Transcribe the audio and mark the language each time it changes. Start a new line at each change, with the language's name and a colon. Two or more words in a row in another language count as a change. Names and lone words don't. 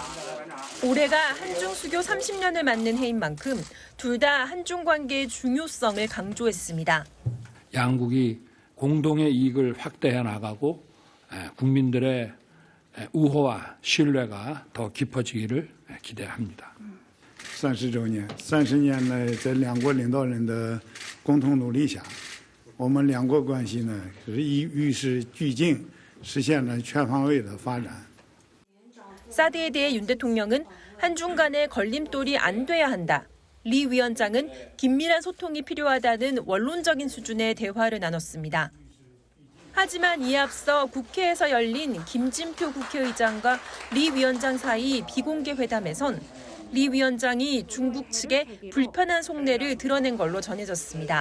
Korean: 올해가 한중 수교 30년을 맞는 해인 만큼 둘 다 한중 관계의 중요성을 강조했습니다. 양국이 공동의 이익을 확대해 나가고 국민들의 우호와 신뢰가 더 깊어지기를 기대합니다.
Chinese: 30 周年，30年来，在两国领导人的共同努力下，我们两国关系呢是与时俱进，实现了全方位的发展。
Korean: 사드에 대해 윤 대통령은 한중 간의 걸림돌이 안 돼야 한다. 리 위원장은 긴밀한 소통이 필요하다는 원론적인 수준의 대화를 나눴습니다. 하지만 이에 앞서 국회에서 열린 김진표 국회의장과 리 위원장 사이 비공개 회담에선 리 위원장이 중국 측에 불편한 속내를 드러낸 걸로 전해졌습니다.